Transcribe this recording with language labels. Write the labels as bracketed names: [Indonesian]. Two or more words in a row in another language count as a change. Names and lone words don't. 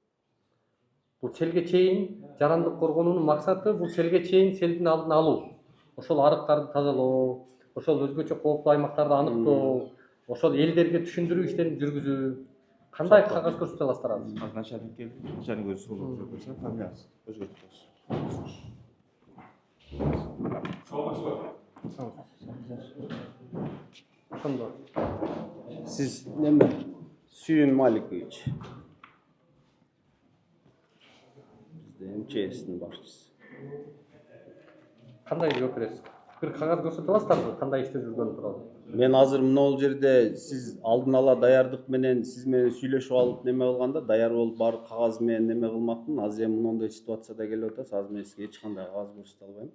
[Kyrgyz] Бул селге чейин жарандык коргонуунун максаты бул селге чейин селдин алдын алуу. ошол арыктарды тазалоо, ошол өзгөчө кооптуу аймактарды аныктоо, ошол элдерге түшүндүрүү иштерин жүргүзүү. Кандай кагаз көрсөтө аласыздар азыр? Назначение келди, [Kazakh] және көз сұрылып жүргізсе, фамилиясы өзгертіп [Kyrgyz] Ошондо. Siz неме? Сүйін Маликович. [Kazakh] Бізде МЧС'нің басшысы. [Kyrgyz] Кандай жооп бересиз? Бир кагаз көрсөтө аласыздарбы? Кандай иште жүргөнү тууралуу? Мен азыр мына жерде сиз алдын ала даярдык менен сиз менен сүйлөшүп алып неме кылганда даяр болуп баардык кагаз менен неме кылмакмын. Азыр эми мондой ситуацияда келип атат. Азыр мен сизге эч кандай кагаз көрсөтө албайм.